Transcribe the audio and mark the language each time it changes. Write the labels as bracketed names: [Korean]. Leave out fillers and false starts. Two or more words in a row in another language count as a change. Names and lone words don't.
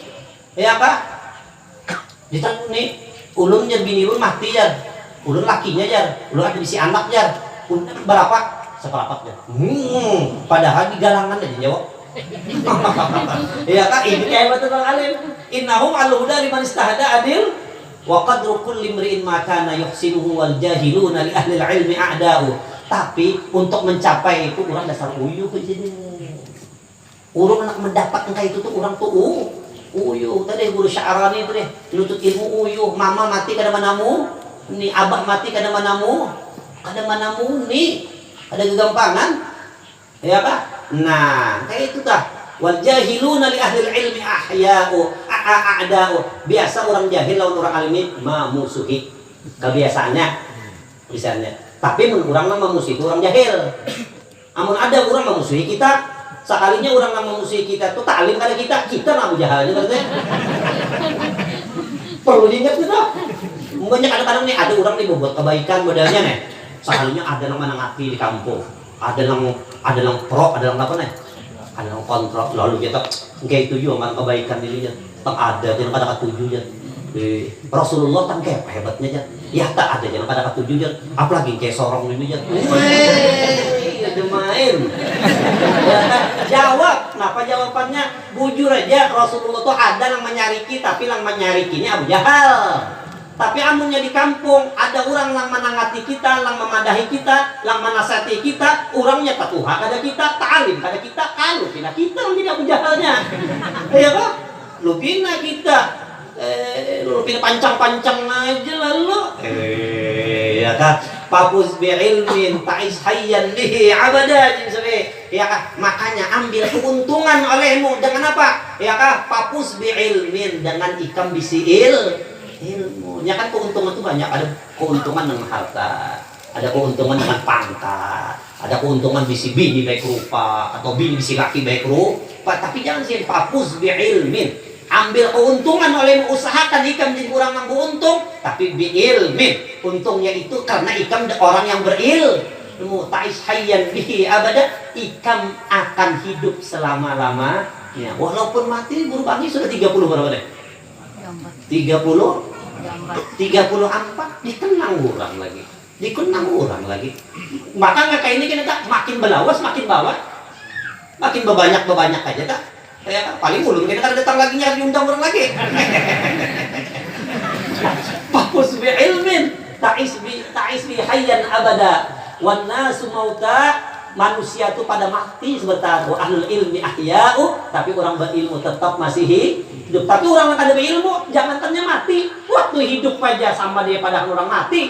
[Banjar] Ya apa? Ditakuni. Ulun jar bini ulun mati jar. Ulun lakinya jar. Ulun ada bisi anak jar. Ulun berapa? Seperapat jar. Padahal di galangan aja jawab. Ya kan? Ini hebat orang alim. [Arabic] إنهم الهدى لمن استهدى أدلاء وقدر كل امرئ ما كان يحسنه والجاهلون لأهل العلم أعداء. [Banjar] Tapi untuk mencapai itu orang dasar uyuh aja deh. Orang nak mendapat engkau itu tuh orang tuh uyuh. Tadi guru Sya'rani itu deh, nutut ilmu uyuh. Mama mati kada manamu, ni abah mati kada manamu nih. Ada kegampangan. Ya Pak? Nah, kayak itu tah. [Arabic] والجاهلون لأهل العلم أحياء أعداء. [Banjar] Biasa orang jahil lawan orang alim ini memusuhi. Kebiasaannya misalnya. Tapi mun urang mah memusuhi orang jahil. Amun ada orang memusuhi kita, sekalinya orang yang memusuhi kita tuh taklim kada kita Abu Jahalnya berarti. Perlu diingat kita. Mungkin kadang-kadang nih ada orang nih buat kebaikan modalnya nih. Sekalinya ada yang menangati di kampung. Ada yang pro, ada yang apa nih? Ada yang kontrak, lalu kita kayak tujuh sama kebaikan dirinya tak ada yang pada ketujuhnya. Rasulullah kan kayak hebatnya aja, ya tak ada yang pada ketujuhnya, apalagi kayak sorong ini aja. Ada main. Jawab, kenapa jawabannya bujur aja. Rasulullah tuh ada yang menyariki, tapi yang menyarikinya Abu Jahal. Tapi amunnya di kampung ada orang yang menangati kita, yang memadahi kita, yang menasihati kita, orangnya patuha kada kita, ta'alim kada kita, kalau kita yang jadi Abu Jahalnya. Ya kan? Lu pina kita. Lu pina pancang-pancang aja lalu. Ya kan? [Arabic] فز بعلم تعش حيا به أبدا. [Banjar] Ya kan? Makanya ambil keuntungan olehmu dengan apa? Ya kan? [Arabic] فز بعلم [Banjar] dengan ikam bisi'il ilmunya. Kan keuntungan itu banyak, ada keuntungan dengan harta, ada keuntungan dengan pangkat, ada keuntungan bisi bini baik rupa atau bini bisi laki baik rupa. Tapi jangan sih [Arabic] فز بعلم. [Banjar] ambil keuntungan oleh mengusahakan ikam jadi orang yang beruntung, tapi biilmin, untungnya itu karena ikam orang yang berilmu. [Arabic] تعش حيا به أبدا, [Banjar] ikam akan hidup selama-lamanya walaupun mati. Guru Bangi sudah 30 berapa deh? 34 dikenang orang lagi. Maka nggak kayak ini kita makin belawas makin bawah, makin bebanyak aja tak. Ya, paling ulun kita kan datang lagi nyari undang orang lagi. [Arabic] فز بعلم تعش بحيا أبدا والناس موتى, [Banjar] manusia itu pada mati sebentar, [Arabic] وأهل العلم أحياء, [Banjar] tapi orang berilmu tetap masih hidup. Tapi orang yang ada berilmu jangan tanya mati, waktu hidup aja sama dia pada orang mati.